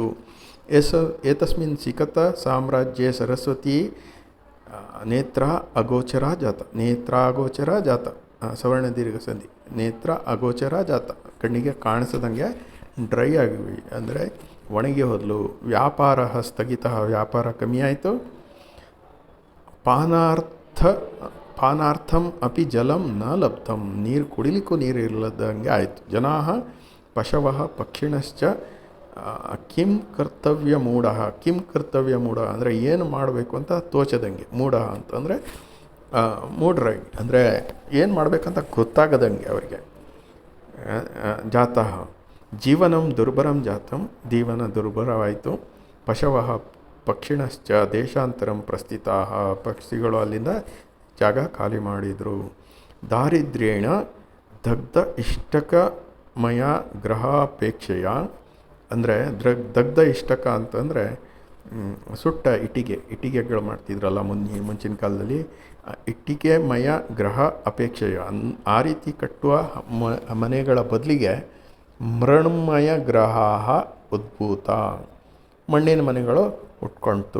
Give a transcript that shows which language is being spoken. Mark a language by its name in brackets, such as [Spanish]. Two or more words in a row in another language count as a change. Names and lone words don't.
[Sanskrit] ಏತಸ್ಮಿನ್ ಸಿಕತ ಸಾಮ್ರಾಜ್ಯೆ ಸರಸ್ವತಿ ನೇತ್ರ ಅಗೋಚರ ಜಾತ, ಸವರ್ಣ ದೀರ್ಘ ಸಂಧಿ, ನೇತ್ರ ಅಗೋಚರ ಜಾತ, [Kannada] ಕಣ್ಣಿಗೆ ಕಾಣಿಸದಂಗೆ ಡ್ರೈ ಆಗಿವಿ, ಅಂದರೆ ಒಣಗಿ ಹೋದಲು. [Sanskrit] ವ್ಯಾಪಾರ ಸ್ಥಗಿತ, [Kannada] ವ್ಯಾಪಾರ ಕಮ್ಮಿ ಆಯಿತು. [Sanskrit] ಪಾನಾರ್ಥಂ ಅಪಿ ಜಲಂ ನ ಲಬ್ಧಂ, [Kannada] ನೀರು ಕುಡಿಲಿಕ್ಕೂ ನೀರು ಇಲ್ಲದಂಗೆ ಆಯಿತು. [Sanskrit] ಜನಾಃ ಪಶವಃ ಪಕ್ಷಿಣಶ್ಚ ಕಿಂ ಕರ್ತವ್ಯ ಮೂಢ [Kannada] ಅಂದರೆ ಏನು ಮಾಡಬೇಕು ಅಂತ ತೋಚದಂಗೆ. ಮೂಢ ಅಂತಂದರೆ ಮೂಢರಾಗಿ, ಅಂದರೆ ಏನು ಮಾಡಬೇಕಂತ ಗೊತ್ತಾಗದಂಗೆ ಅವರಿಗೆ. [Sanskrit] ಜಾತಃ ಜೀವನಂ ದುರ್ಭರಂ ಜಾತಂ, [Kannada] ಜೀವನ ದುರ್ಭರವಾಯಿತು. [Sanskrit] ಪಶವಃ ಪಕ್ಷಿಣಶ್ಚ ದೇಶಾಂತರಂ ಪ್ರಸ್ಥಿತಾಃ, [Kannada] ಪಕ್ಷಿಗಳು ಅಲ್ಲಿಂದ ಜಾಗ ಖಾಲಿ ಮಾಡಿದರು. [Sanskrit] ದಾರಿದ್ರ್ಯೇಣ ದಗ್ಧ ಇಷ್ಟಕಮಯ ಗ್ರಹಾಪೇಕ್ಷೆಯ, [Kannada] ಅಂದರೆ [Sanskrit] ದಗ್ಧ ಇಷ್ಟಕ [Kannada] ಅಂತಂದರೆ ಸುಟ್ಟ ಇಟ್ಟಿಗೆಗಳು ಮಾಡ್ತಿದ್ರಲ್ಲ ಮುಂಚಿನ ಕಾಲದಲ್ಲಿ, ಇಟ್ಟಿಗೆಮಯ ಗೃಹ ಅಪೇಕ್ಷೆಯ ಆ ರೀತಿ ಕಟ್ಟುವ ಮನೆಗಳ ಬದಲಿಗೆ [Sanskrit] ಮೃಣ್ಮಯ ಗ್ರಹ ಉದ್ಭೂತ, [Kannada] ಮಣ್ಣಿನ ಮನೆಗಳು ಉಟ್ಕೊಳ್ತು.